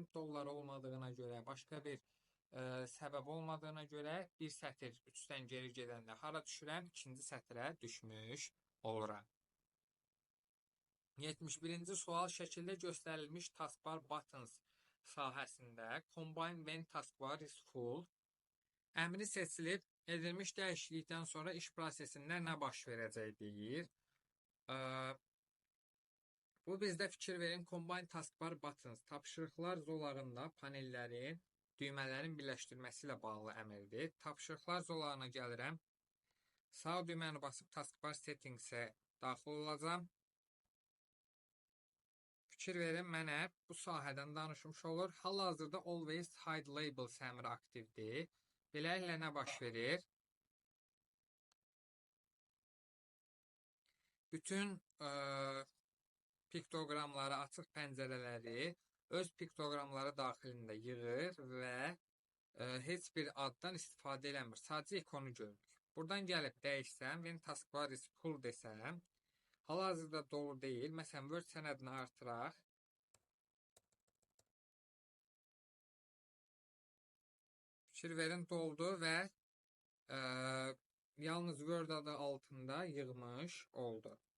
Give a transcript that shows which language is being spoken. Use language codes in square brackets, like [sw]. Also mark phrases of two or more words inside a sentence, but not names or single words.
[az] Dollar olmadığına görə, başqa bir səbəb olmadığına görə bir sətr 3-dən geri gedəndə hara düşürəm? İkinci sətrə düşmüş oluram. 71-ci sual şəkildə göstərilmiş [en] taskbar buttons [az] sahəsində [en] combine when taskbar is full [az] əmri seçilib, edilmiş dəyişiklikdən sonra iş prosesində nə baş verəcək deyir. Bu bizdə fikir verin, [en] combine taskbar buttons [az] tapşırıqlar zolağında panellərin, düymələrin birləşdirməsi ilə bağlı əmrdir. Tapşırıqlar zolağına gəlirəm. Sağ düyməni basıb [en] taskbar settings'e [az] daxil olacam. Fikir verin, mənə bu sahədən danışmış olur. Hal-hazırda [en] always hide labels [az] əmri aktivdir. Beləliklə nə baş verir? Bütün piktoqramları, açıq pəncərələri öz piktoqramları daxilində yığır və heç bir addan istifadə eləmir. Sadəcə ikonu görürük. Buradan gəlib dəyişsəm, [en] when taskbar is full [az] desəm, hal-hazırda dolu deyil. Məsələn, Word sənədini artıraq. Fikir verin, doldu və yalnız Word adı altında yığmış oldu.